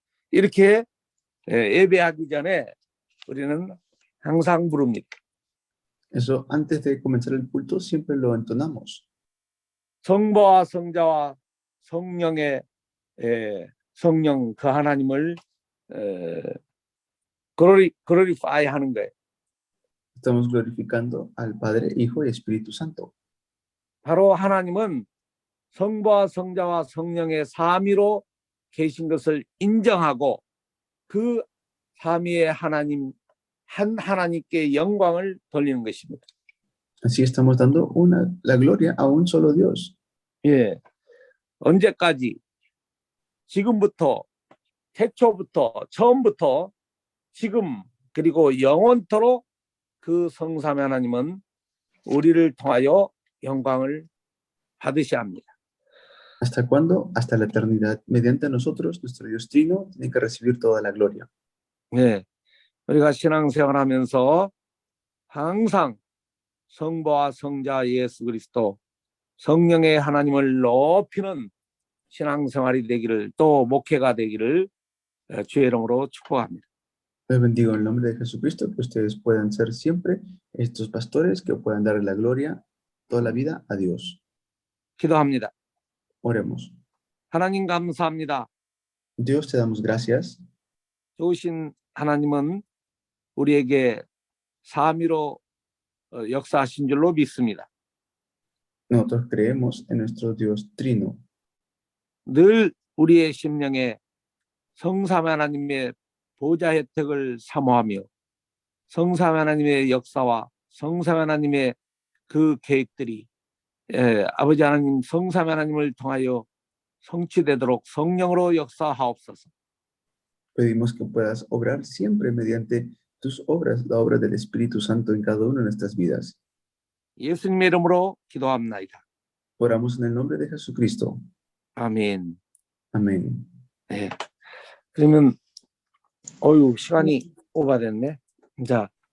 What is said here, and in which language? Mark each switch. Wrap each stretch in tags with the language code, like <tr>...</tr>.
<ko>이렇게 예배하기 전에 우리는 항상 부릅니다.</ko> <es>Eso antes de comenzar el culto siempre lo entonamos.</es> <ko>성부와 성자와 성령의 성령 그 하나님을 glorify 하는 거예요.</ko> <es>Estamos glorificando al Padre, Hijo y Espíritu Santo.</es> <ko>바로 하나님은 성부와 성자와 성령의 삼위로 계신 것을 인정하고 그 삼위의 하나님 한 하나님께 영광을 돌리는 것입니다.</ko> <es>Así estamos dando la gloria a un solo Dios.</es> <ko>예, 언제까지? 지금부터, 태초부터, 처음부터, 지금 그리고 영원토록 그 성삼위 하나님은 우리를 통하여 영광을 받으셔야 합니다.</ko> <es>¿Hasta cuándo? Hasta la eternidad. Mediante nosotros, nuestro Dios Trino tiene que recibir toda la gloria.</es> <ko>네, 우리가 신앙생활하면서 항상 성부와 성자 예수 그리스도 성령의 하나님을 높이는 신앙생활이 되기를 또 목회가 되기를 주의 이름으로 축복합니다.</ko> <es>Les bendigo en el nombre de Jesucristo, que ustedes puedan ser siempre estos pastores que puedan dar la gloria toda la vida a Dios.</es> <ko>기도합니다.</ko> <es>Oremos.</es> <ko>하나님 감사합니다.</ko> <es>Dios, te damos gracias.</es> <ko>좋으신 하나님은 우리에게 삼위로 역사하신 줄로 믿습니다.</ko> <es>Nosotros creemos en nuestro Dios Trino.</es> <ko>늘 우리의 심령에 성삼위 하나님의 보좌 혜택을 사모하며 성삼위 하나님의 역사와 성삼위 하나님의 그 계획들이 아버지 하나님 성삼위 하나님을 통하여 성취되도록 성령으로 역사하옵소서.</ko> <es>Pedimos que puedas obrar siempre mediante tus obras, la obra del Espíritu Santo en cada una de nuestras vidas.</es> <ko>예수님의 이름으로 기도합나이다.</ko> <es>Oramos en el nombre de Jesucristo.</es> <ko>아멘.</ko> <es>Amén.</es> <ko>네. 그러면 시간이 오버됐네. 자,</ko>